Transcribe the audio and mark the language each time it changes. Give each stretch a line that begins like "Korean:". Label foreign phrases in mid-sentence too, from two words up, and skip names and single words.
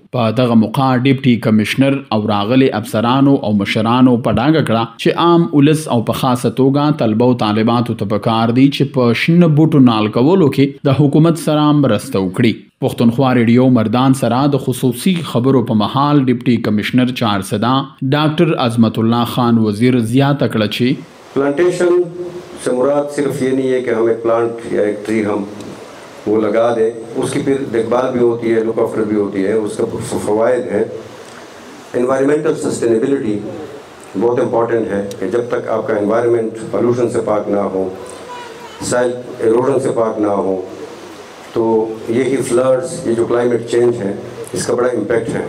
Pashto: په دغه موقع ډیپټي کمشنر او راغلي افسرانو او مشرانو په ډاګه کړه چې عام ولس او په خاصه توګه طلبه او طالباتو ته پکار دي چې په شنه بوټو نال کولو کې د حکومت سره مرسته وکړي. پښتونخوا ریډیو مردان سره د خصوصي خبرو په محال ډیپټي کمشنر چارسدا ډاکټر عظمت الله خان وزیر زیاته کړه چې
Urdu: پلانٹیشن سے مراد صرف یہ نہیں ہے کہ ہم ایک پلانٹ یا ایک ٹری ہم وہ لگا دیں، اس کی پھر دیکھ بھال بھی ہوتی ہے،
English: look after
Urdu: بھی ہوتی ہے، اس کا فوائد ہیں.
English: environmental sustainability
Urdu: بہت امپورٹنٹ ہے کہ جب تک آپ کا انوائرمنٹ پولوشن سے پاک نہ ہو،
English: soil erosion
Urdu: سے پاک نہ ہو، تو یہی فلڈز، یہ جو
English: climate change
Urdu: ہے اس کا بڑا امپیکٹ ہے.